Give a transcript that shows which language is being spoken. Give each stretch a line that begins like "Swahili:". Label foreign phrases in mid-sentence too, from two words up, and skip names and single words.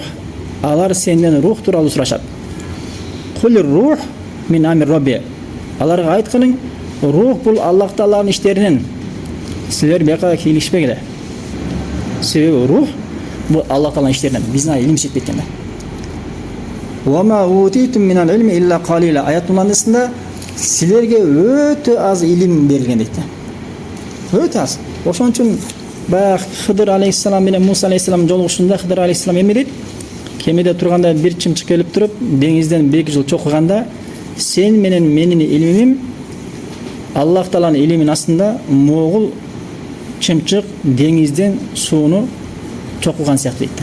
Kyrgyz: Алар сенден рух тууралуу сурашат.
Arabic: "قل الروح من أمر ربي."
Kyrgyz: Аларга айткылың, рух бул Аллах Тааланын иштеринен. Силер бияка кийлишпегиле. Себеби рух бул Аллах Тааланын иштеринен. Биздин илимибиз жетпейт экен да.
Arabic: "وما أوتيتم من العلم إلا قليلا."
Kyrgyz: Аят мандасында силерге өтө аз илим берилген дейт. Өтө аз. Ошон үчүн баягы Хыдыр алейхиссалам менен Муса алейхиссалам жолугушууда Хыдыр алейхиссалам эме дейт? Кемеде турганда бир чымчык келип туруп, деңизден 1-2 жыл чокуганда, сен менен менин илимим Аллах Тааланын илиминин астында могул чымчык деңизден сууну чокуган сыяктуу дейт.